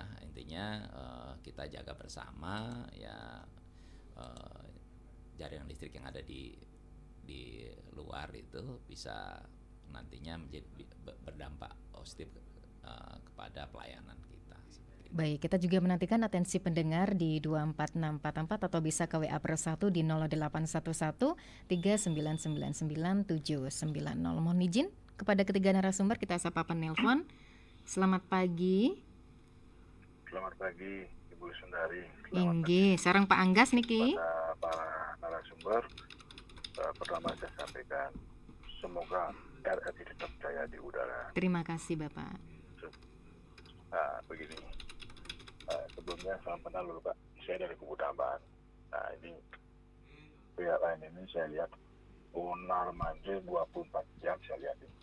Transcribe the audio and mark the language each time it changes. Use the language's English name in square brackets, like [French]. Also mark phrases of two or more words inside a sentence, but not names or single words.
[Indonesian] Intinya kita jaga bersama ya, jaringan listrik yang ada di luar itu bisa nantinya berdampak positif kepada pelayanan kita. Baik, kita juga menantikan atensi pendengar di 24644 atau bisa ke WA +1 di 0811 3999790. Mohon izin kepada ketiga narasumber, kita sapa penelpon. Selamat pagi. Selamat pagi, Ibu Sundari. [Balinese] Inggih, sareng Pak Anggas niki. [Indonesian] Pada para narasumber, pertama saya sampaikan semoga RRI tetap jaya di udara. Terima kasih Bapak. Nah, begini, sebelumnya salam kenal dulu Pak, saya dari Kubu Tambahan. Nah ini pihak lain ini saya lihat unar manggil 24 jam saya lihat ini.